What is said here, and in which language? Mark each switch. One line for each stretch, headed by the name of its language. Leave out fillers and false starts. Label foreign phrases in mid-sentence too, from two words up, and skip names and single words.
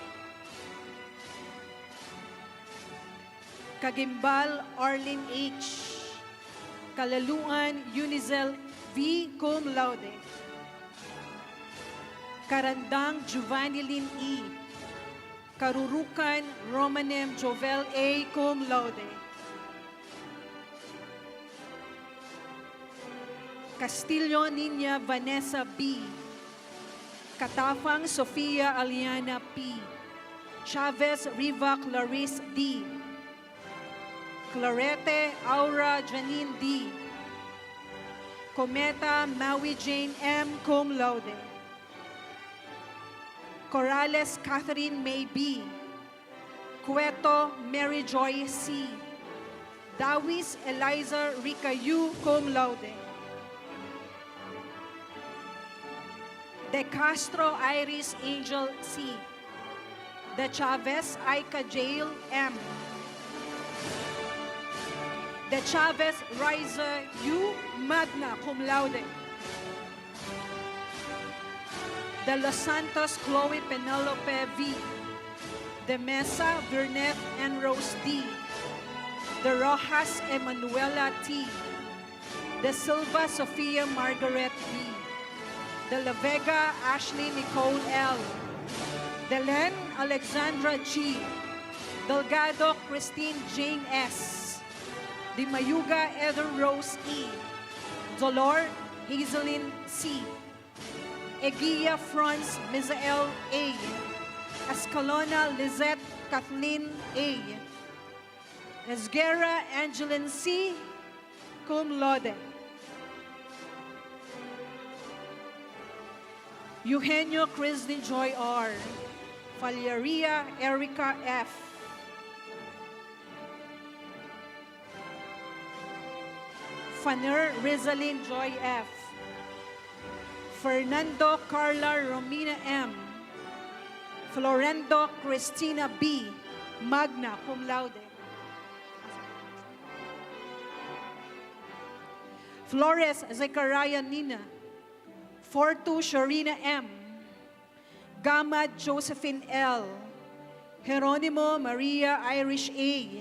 English: Kagimbal Arlene H. Kalaluan Unizel V.,
Latin: cum laude.
English: Karandang Giovanni Lynn E. Karurukan Romanem Jovel A.,
Latin: cum laude.
English: Castillo Nina Vanessa B. Katafang Sofia Aliana P. Chavez Riva Clarice D. Clarete Aura Janine D. Cometa Maui Jane M.,
Latin: cum laude.
English: Corrales Catherine May B. Cueto Mary Joy C. Dawis Eliza Rica U.,
Latin: cum laude.
English: De Castro Iris Angel C. De Chavez Aika Jail M. De Chavez Riza U.
Latin: magna cum laude.
English: De Los Santos Chloe Penelope V. De Mesa Burnett and Rose D. De Rojas Emanuela T. De Silva Sofia Margaret B. De La Vega Ashley Nicole L. De Len Alexandra G. Delgado Christine Jane S. De Mayuga Heather Rose E. Dolor Hazelyn C. Egia Franz Misael A. Escalona Lizette Kathleen A. Esguerra Angeline C.
Latin: Cum laude.
English: Eugenio Crislin Joy R. Falleria Erica F. Faner Rizalyn Joy F. Fernando Carla Romina M. Florendo Cristina B.
Latin: Magna cum laude.
English: Flores Zechariah Nina. Fortu Sharina M. Gamad Josephine L. Geronimo Maria Irish A.